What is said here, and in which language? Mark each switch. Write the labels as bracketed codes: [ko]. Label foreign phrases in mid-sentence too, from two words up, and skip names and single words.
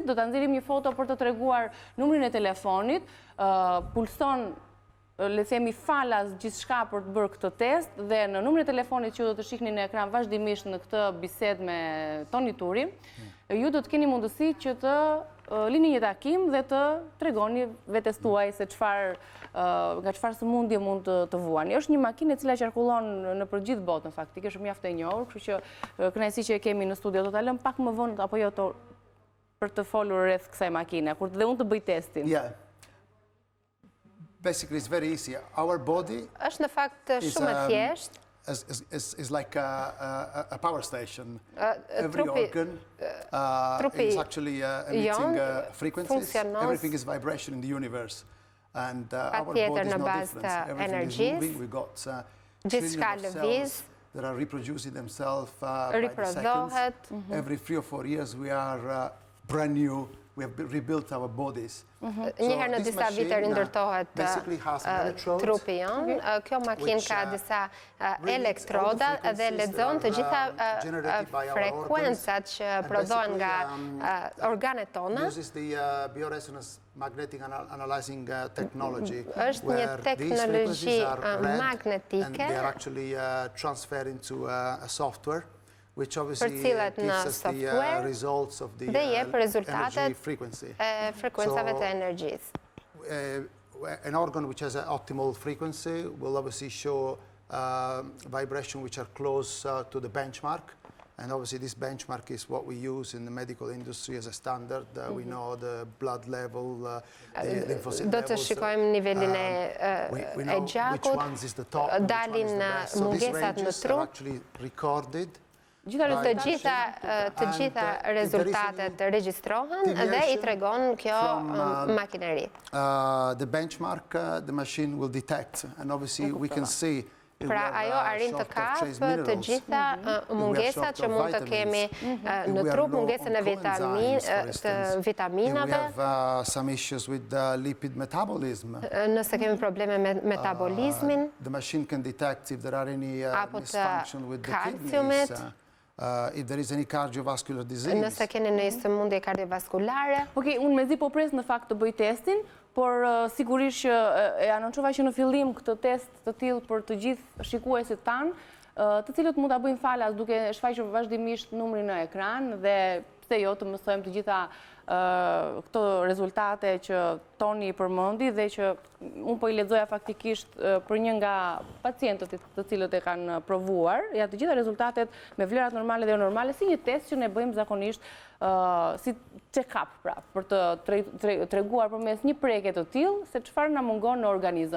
[sq] Do ta nxjerrim një foto për të treguar numrin e telefonit, pulson le themi falas gjithçka për të bërë këtë test dhe në numrin e telefonit që ju do të shihni në ekran vazhdimisht në këtë bisedë me Toni Turi, ju do të keni mundësi që të lini një takim dhe të tregoni vetes tuaj se nga çfarë sëmundje mund të vuani. Është një makinë e cila qarkullon në përgjithë botën faktikisht, është mjaft e njohur, kështu që kënaqësi që e kemi në studio do ta lëm pak më vonë apo jo për të folur rreth kësaj makine, kur dhe unë të bëj testin. [en] Yeah. Basically, it's very easy. Our body [sq] është në fakt shumë e thjeshtë. [en] Is like a power station. Every organ is actually emitting frequencies. Everything is vibration in the universe. And our body is no different. Everything is moving. We got trillions of cells that are reproducing themselves by the seconds. Every 3 or 4 years we are brand new. We have rebuilt our bodies. [sq] Njëherë në disa vite rindërtohet trupi jonë. Kjo makinë ka disa elektroda dhe lexon të gjitha frekuencat që prodhohen nga organet tona. [en] Uses the bioresonance magnetic analyzing technology. [sq] Është një teknologji magnetike. [en] And they are actually transferred into a software. Which [sq] për [en] obviously [sq] cilat në [en] gives us the results of the [sq] dhe jep rezultatet [en] frequency. [sq] Frekuencave të energjisë. [en] An organ which has an optimal frequency will obviously show vibration which are close to the benchmark. And obviously this benchmark is what we use in the medical industry as a standard. We know the blood level, the lymphocyte levels. [sq] Do të shikojmë nivelin e gjakut, dalin mungesat në trup. [en] Actually recorded. [sq] Të gjitha rezultatet regjistrohen dhe I tregon kjo makineri. [en] The benchmark, the machine will detect, and obviously we can see. [sq] Pra ajo arrin të kapë të gjitha mungesat që mund të kemi në trup, mungesën e vitaminave. [en] We have some issues with lipid metabolism. [sq] Nëse kemi probleme me metabolizmin. [en] The machine can detect if there are any misfunction with the kidneys. If there is any cardiovascular disease. [sq] Nëse keni në sëmundje kardiovaskulare. Okej, unë mezi po pres në fakt të bëj testin, por sigurisht që e anonçova që në fillim këtë test të tillë për të gjithë shikuesit tanë, të cilët mund ta bëjnë falas duke shfaqur vazhdimisht numrin në ekran dhe pse jo të mësojmë të gjitha këto rezultate që Toni I përmendi dhe që unë po I lexoja faktikisht për një nga pacientët të cilët e kanë provuar, ja të gjitha rezultatet me vlerat normale dhe jo normale, si një test që ne bëjmë zakonisht si check-up, pra, për të treguar përmes një preke të tillë se çfarë na mungon në organizëm.